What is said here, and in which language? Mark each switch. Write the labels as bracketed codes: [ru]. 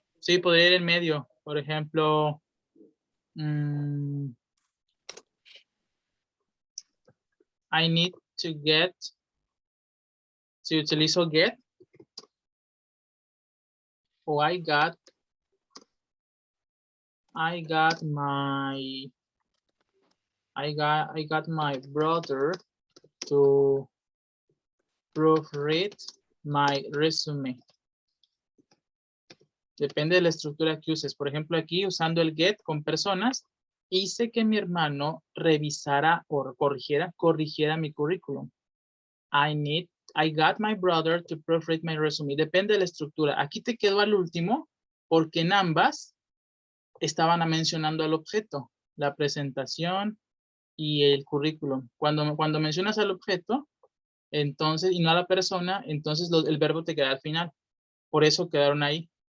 [es] Sí, podría ir en medio. Por ejemplo, [en] I need to get, [es] si utilizo get, o [en] I got my brother to proofread my resume. [es] Depende de la estructura que uses. Por ejemplo, aquí usando el get con personas, hice que mi hermano revisara o corrigiera mi currículum. [en] I got my brother to proofread my resume. [es] Depende de la estructura. Aquí te quedó al último porque en ambas estaban mencionando al objeto, la presentación y el currículum. Cuando mencionas al objeto, entonces, y no a la persona, entonces el verbo te queda al final. Por eso quedaron ahí.